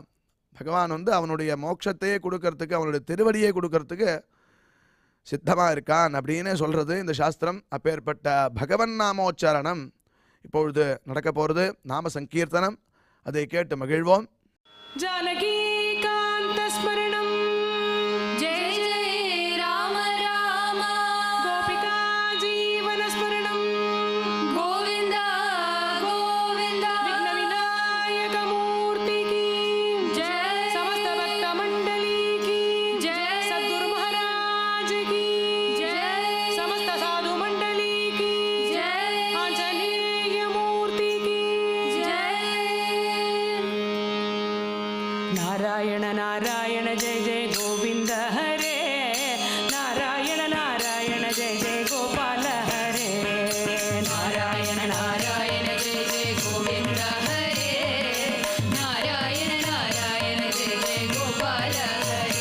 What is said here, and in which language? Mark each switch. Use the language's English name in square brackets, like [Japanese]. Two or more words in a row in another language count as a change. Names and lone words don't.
[Tamil] பகவான் அவனுடைய மோட்சத்தையே கொடுக்கறதுக்கு, அவனுடைய திருவடியை கொடுக்கறதுக்கு சித்தமாக இருக்கான் அப்படின்னு சொல்கிறது இந்த சாஸ்திரம். அப்பேற்பட்ட பகவன் நாமோச்சாரணம் இப்பொழுது நடக்க போகிறது. நாம சங்கீர்த்தனம், அதை கேட்டு மகிழ்வோம். [Sanskrit] जानकी कान्त स्मरणम् जय जय राम राम गोपिका जीवन स्मरणम् गोविन्द गोविन्द [Hindi] विघ्न विनायक मूर्ति की जय समस्त भक्त मंडली की जय सद्गुरु महाराज की जय समस्त साधु मंडली की जय आंजनेय मूर्ति की जय [Sanskrit] नारायण नारायण जय जय गोविंद हरे नारायण नारायण जय जय गोपाल हरे नारायण नारायण जय जय गोविन्द हरे नारायण नारायण जय जय गोपाल हरे